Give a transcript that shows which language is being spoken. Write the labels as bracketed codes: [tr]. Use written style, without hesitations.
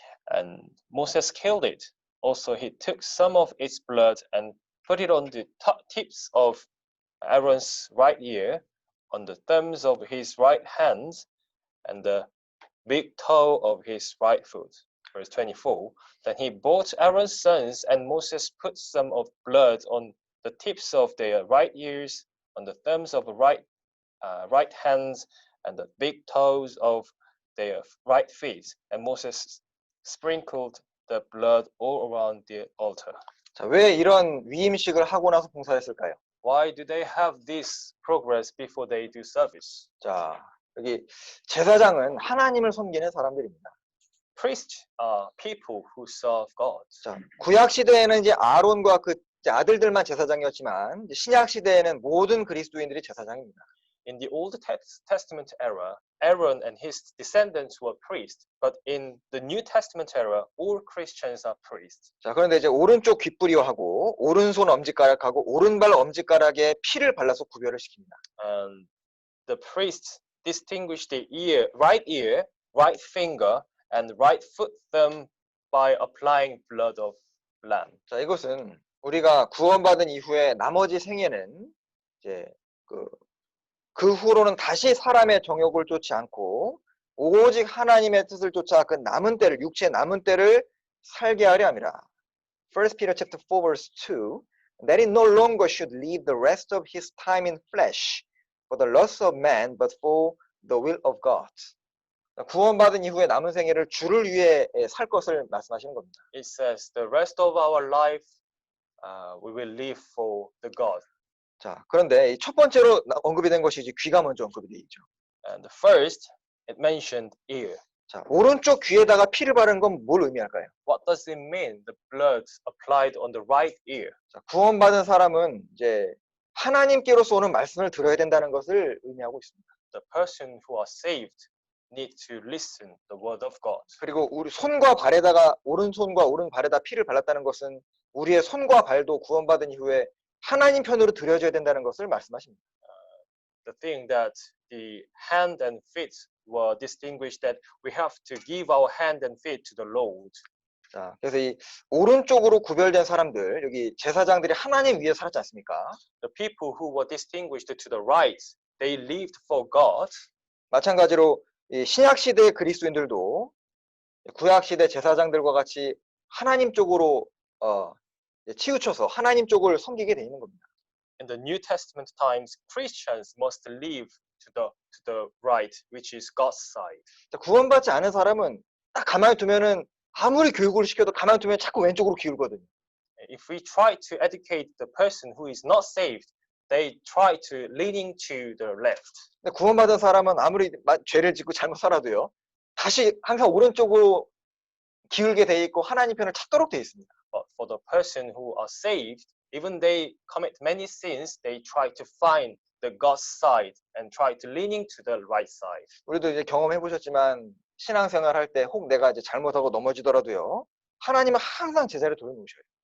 [en] And Moses killed it. Also he took some of its blood and put it on the tips of Aaron's right ear, on the thumbs of his right hand, and the big toe of his right foot. Verse 24. Then he brought Aaron's sons, and Moses put some of blood on the tips of their right ears, on the thumbs of the right hands, and the big toes of their right feet. And Moses sprinkled the blood all around the altar. [ko] 자, 왜 이런 위임식을 하고 나서 봉사했을까요? [en] Why do they have this progress before they do service? [ko] 자, 여기 제사장은 하나님을 섬기는 사람들입니다. [en] Priests are people who serve God. [ko] 자, 구약 시대에는 이제 아론과 그 아들들만 제사장이었지만 이제 신약 시대에는 모든 그리스도인들이 제사장입니다. [en] In the Old Testament era, Aaron and his descendants were priests, but in the New Testament era, all Christians are priests. [ko] 자, 그런데 이제 오른쪽 귓부리하고 오른손 엄지가락하고 오른발 엄지가락에 피를 발라서 구별을 시킵니다. [en] And the priests distinguish the ear, right finger, and right foot thumb by applying blood of lamb. [ko] 자, 이것은 우리가 구원받은 이후에 나머지 생애는 이제 그 후로는 다시 사람의 정욕을 쫓지 않고 오직 하나님의 뜻을 쫓아 그 남은 때를 육체의 남은 때를 살게 하려 함이라. [en] 1 Peter chapter 4 verse 2. That he no longer should live the rest of his time in flesh for the lust of man, but for the will of God. [ko] 구원받은 이후에 남은 생애를 주를 위해 살 것을 말씀하시는 겁니다. [en] It says the rest of our life we will live for the God. [ko] 자, 그런데 첫 번째로 언급이 된 것이 이제 귀가 먼저 언급이 되어 있죠. [en] And the first, it mentioned ear. [ko] 자, 오른쪽 귀에다가 피를 바른 건 뭘 의미할까요? [en] What does it mean? The blood applied on the right ear. [ko] 자, 구원받은 사람은 이제 하나님께로서 오는 말씀을 들어야 된다는 것을 의미하고 있습니다. [en] The person who are saved need to listen the word of God. [ko] 그리고 우리 손과 발에다가 오른손과 오른발에다 피를 발랐다는 것은 우리의 손과 발도 구원받은 이후에 하나님 편으로 들여져야 된다는 것을 말씀하십니다. [en] The thing that the hand and feet were distinguished, that we have to give our hand and feet to the Lord. [ko] 자, 그래서 이 오른쪽으로 구별된 사람들, 여기 제사장들이 하나님 위에 살았지 않습니까? [en] The people who were distinguished to the right, they lived for God. [ko] 마찬가지로 이 신약 시대의 그리스도인들도 구약 시대 제사장들과 같이 하나님 쪽으로 치우쳐서 하나님 쪽을 섬기게 돼 있는 겁니다. [en] In the New Testament times, Christians must live to the right, which is God's side. [ko] 자, 구원받지 않은 사람은 딱 가만히 두면은 아무리 교육을 시켜도 가만히 두면 자꾸 왼쪽으로 기울거든요. [en] If we try to educate the person who is not saved, they try to leaning to the left. [ko] 근데 구원받은 사람은 아무리 죄를 짓고 잘못 살아도요, 다시 항상 오른쪽으로 기울게 돼 있고 하나님 편을 찾도록 돼 있습니다. [en] But for the person who are saved, even they commit many sins, they try to find the God's side and try to leaning to the right side. [ko] 우리도 이제 경험해 보셨지만 신앙생활 할 때 혹 내가 이제 잘못하고 넘어지더라도요, 하나님은 항상 제자리에 돌려놓으셔요.